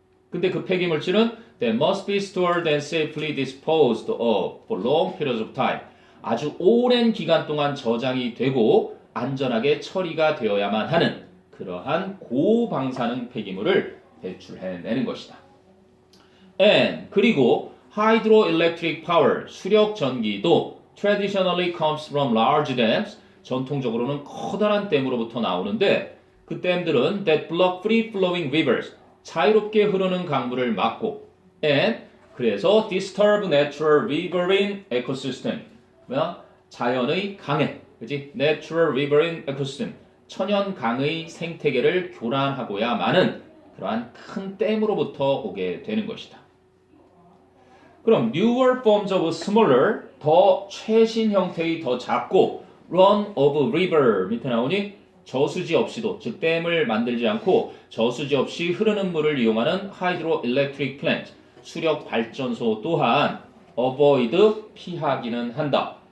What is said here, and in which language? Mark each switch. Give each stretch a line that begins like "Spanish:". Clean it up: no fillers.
Korean: 근데 그 폐기물질은
English: that must be stored and safely disposed of for long periods of time
Korean: 아주 오랜 기간 동안 저장이 되고 안전하게 처리가 되어야만 하는 그러한 고방사능 폐기물을 배출해내는 것이다.
English: And
Korean: 그리고
English: hydroelectric power
Korean: 수력 전기도
English: traditionally comes from large dams
Korean: 전통적으로는 커다란 댐으로부터 나오는데 그 댐들은
English: that block free flowing rivers
Korean: 자유롭게 흐르는 강물을 막고
English: and 그래서 disturb natural riverine ecosystem
Korean: 자연의 강해 그지?
English: Natural riverine ecosystem
Korean: 천연 강의 생태계를 교란하고야만은 그러한 큰 댐으로부터 오게 되는 것이다. 그럼
English: newer forms of smaller
Korean: 더 최신 형태의 더 작고
English: run of river
Korean: 밑에 나오니 저수지 없이도 즉 댐을 만들지 않고 저수지 없이 흐르는 물을 이용하는
English: hydroelectric plant
Korean: 수력 발전소 또한 avoid 피하기는 한다.